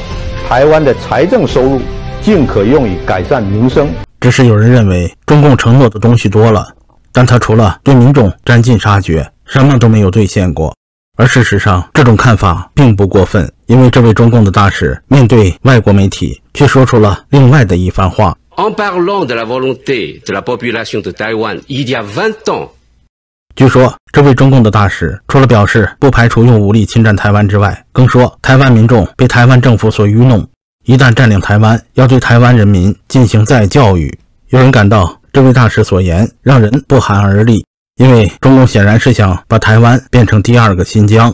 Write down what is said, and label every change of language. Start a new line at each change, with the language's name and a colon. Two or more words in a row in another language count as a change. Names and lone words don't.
Chinese: 台湾的财政收入尽可用于改善民生。只是有人认为中共承诺的东西多了，但他除了对民众斩尽杀绝，什么都没有兑现过。而事实上，这种看法并不过分，因为这位中共的大使面对外国媒体却说出了另外的一番话。
French: En parlant de la volonté de la population de Taïwan il y a 20 ans。
Chinese: 据说，这位中共的大使除了表示不排除用武力侵占台湾之外，更说台湾民众被台湾政府所愚弄，一旦占领台湾，要对台湾人民进行再教育。有人感到这位大使所言让人不寒而栗，因为中共显然是想把台湾变成第二个新疆。